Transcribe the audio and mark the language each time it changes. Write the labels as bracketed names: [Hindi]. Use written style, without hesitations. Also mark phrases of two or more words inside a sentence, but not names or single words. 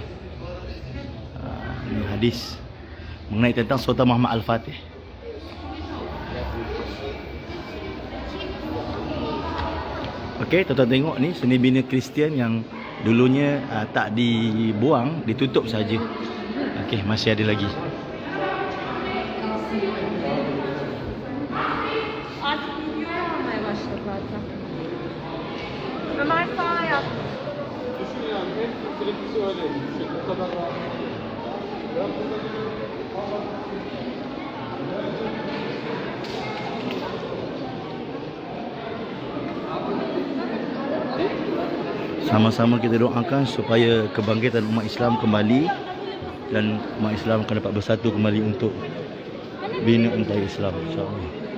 [Malay] Ini hadis mengenai tentang Sultan Muhammad Al-Fatih. Okey, tuan-tuan tengok ni seni bina Kristian yang dulunya tak dibuang, ditutup saja. Okey, masih ada lagi. [Turkish] Artık büyüyor olmaya başladı zaten. Ömer sağ yap. Düşün yani, hep televizyon öyle. Düşün, o kadar rahat. [Malay] Sama-sama kita doakan supaya kebangkitan umat Islam kembali, dan umat Islam akan dapat bersatu kembali untuk bina empayar Islam, [Arabic] إن شاء الله.